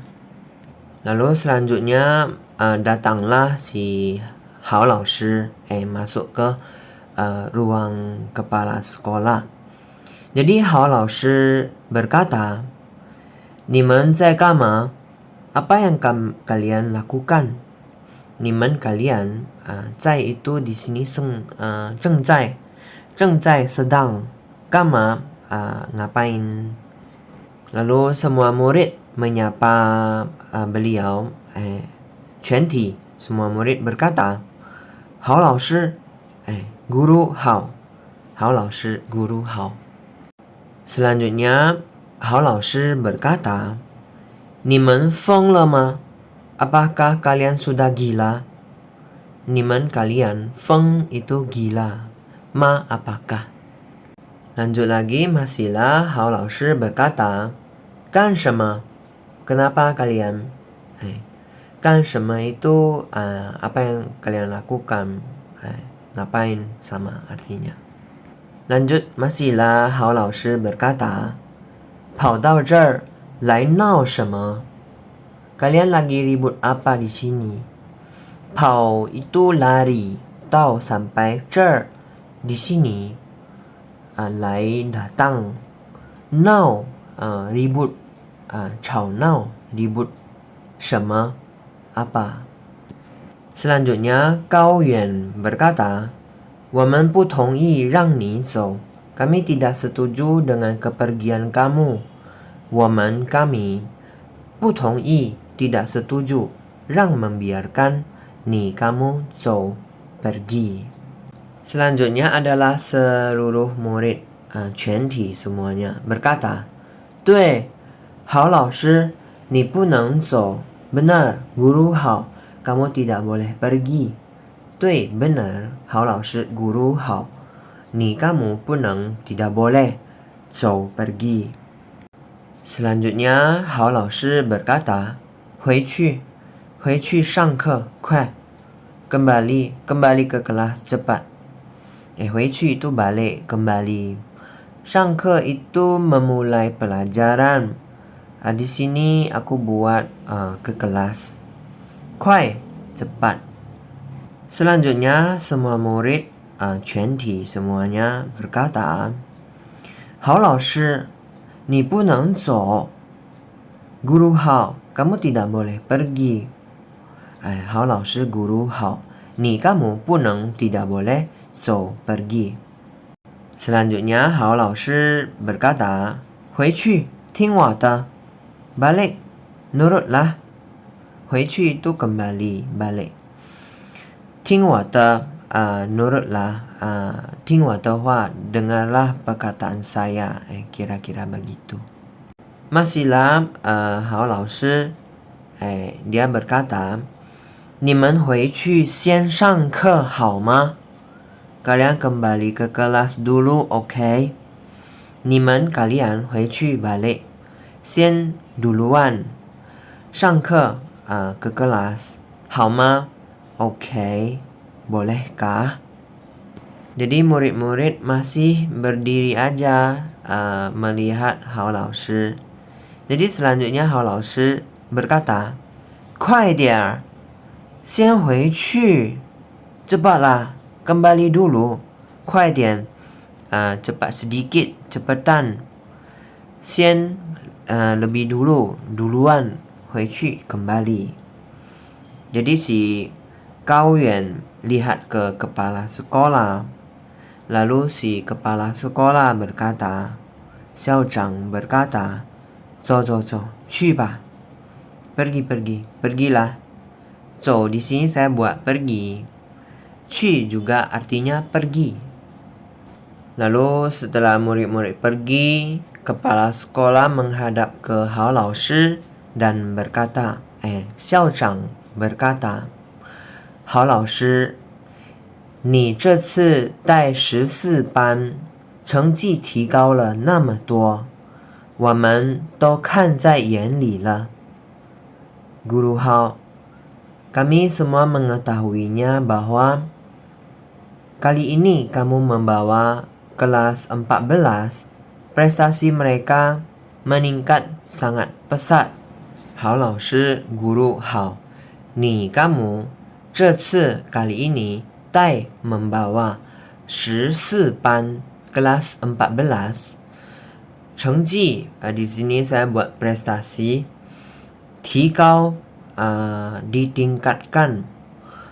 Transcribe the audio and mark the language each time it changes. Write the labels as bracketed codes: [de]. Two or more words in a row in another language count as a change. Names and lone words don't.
[id] Lalu selanjutnya datanglah si Hao 老师 masuk ke ruang kepala sekolah. Jadi Hao 老师 berkata, [zh] 你们在干嘛? [id] Apa yang kalian lakukan? 你们 kalian 在 itu di sini 正在 sedang kama ngapain. Lalu semua murid menyapa beliau, 全体 semua murid berkata, 好老师, guru 好, 好老师 guru 好. Selanjutnya 好老师 berkata, [zh] 你们疯了吗? [id] Apakah kalian sudah gila? 你们 kalian, 疯 itu gila, ma apakah. Lanjut lagi, masihlah 好老师 berkata, [zh] 干什么? [id] Kenapa kalian? [zh] 干什么 [id] itu apa yang kalian lakukan, ngapain sama artinya. Lanjut, masihlah 好老师 berkata, [zh] 跑到这儿来闹什么? [id] Kalian lagi ribut apa di sini? Pao itu lari, tao sampai, 这儿 di sini, lai datang, nao ribut, 吵闹 ribut, 什么 apa. Selanjutnya, Gao Yuan berkata, [zh] 我们不同意让你走. [id] Kami tidak setuju dengan kepergian kamu. 我们 kami, 不同意 tidak setuju, 让 membiarkan, ni kamu 走 pergi. Selanjutnya adalah seluruh murid, 全体 semuanya berkata, [zh] 对, 好老师, 你不能走. [id] Benar, guru 好, kamu tidak boleh pergi. 对, benar, 好老师 guru 好, ni kamu 不能 tidak boleh, 走 pergi. Selanjutnya 好老师 berkata, [zh] 回去上课, 快, [id] kembali ke kelas cepat. 回去 itu balik, kembali. 上课 itu memulai pelajaran. Di sini aku buat ke kelas. 快, cepat. Selanjutnya semua murid, 全体 semuanya berkata, [zh] 好老师, 你不能走. [id] Guru 好, kamu tidak boleh pergi. 好老师 guru 好, ni kamu 不能 tidak boleh 走 pergi. Selanjutnya 好老师 berkata, [zh] 回去听我的. [id] Balik, nurutlah. 回去 itu kembali, balik. [zh] 听我的, nurutlah. 听我的话, [id] dengarlah perkataan saya. Kira-kira begitu. Masihlah 好老师, dia berkata, [zh] 你们回去先上课好吗? [id] Kalian kembali ke kelas dulu, oke? 你们 kalian 回去 balik. 先 duluan. 上课 ke kelas. [zh] 好吗? [id] Oke. Bolehkah? Jadi murid-murid masih berdiri aja melihat 好老师. Jadi selanjutnya 好老师 berkata, [zh] 快点, 先回去. [id] Cepatlah, kembali dulu. [zh] 快点, [id] cepat sedikit, cepetan. 先 lebih dulu, duluan. 回去 kembali. Jadi si Gao Yuan lihat ke kepala sekolah. Lalu si kepala sekolah berkata, [zh] 校长 berkata, 走走走, 去吧. [id] Pergilah. 走 di sini saya buat pergi. 去 juga artinya pergi. Lalu setelah murid-murid pergi, kepala sekolah menghadap ke 好老师 dan berkata, [zh] 校长 berkata, 好老师, 你这次带14班，成绩提高了那么多，我们都看在眼里了。Guru 好, [id] kami semua mengetahuinya bahwa kali ini kamu membawa kelas 14, prestasi mereka meningkat sangat pesat. 好老师 guru 好, ni kamu 这次 kali ini 带 membawa 14班 kelas 14. 成绩 di sini saya buat prestasi. 提高 ditingkatkan.